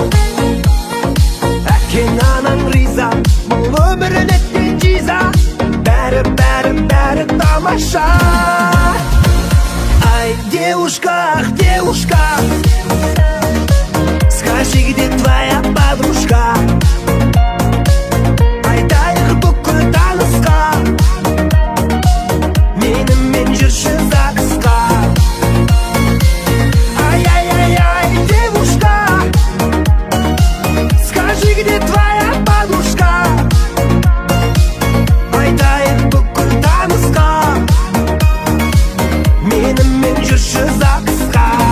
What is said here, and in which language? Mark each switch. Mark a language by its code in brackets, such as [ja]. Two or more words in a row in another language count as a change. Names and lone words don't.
[kk] Әкең анаң риза, бұл өмірін еткен жиза. Бәрі тамаша. Ай, [ru] девушка, девушка, скажи, где твоя подружка? [kk] Айтайық бүкіл танысқа, менімен жүрші ЗАГСқа. [ru] Ай-яй-яй-яй, девушка, скажи, где твоя подружка? [kk] Айтайық бүкіл танысқа, менімен жүрші ЗАГСқа.